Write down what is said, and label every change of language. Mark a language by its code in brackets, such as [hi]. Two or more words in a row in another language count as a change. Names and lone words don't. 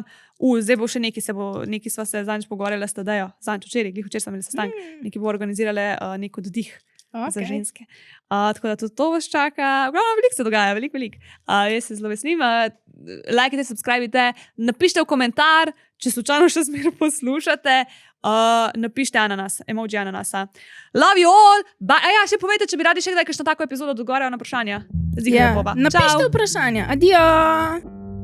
[sl] Zdaj bo še nekaj sva se zadnjič pogovarjala s Tadejo, zadnjič včeraj sem imela sestanek, nekaj bo organizirale nek oddih za ženske. Tako da tudi to vas čaka. Veliko se dogaja, veliko. Jaz se zelo veselim. Lajkajte, subskrbite, napišite v komentar, če slučajno še zmeraj poslušate, napišite ananas, emoji ananasa. [en] Love you all! [sl] Še povejte, če bi radi še kdaj kakšno tako epizodo odgovarjali na vprašanja. Ja, napišite vprašanja. Adijo!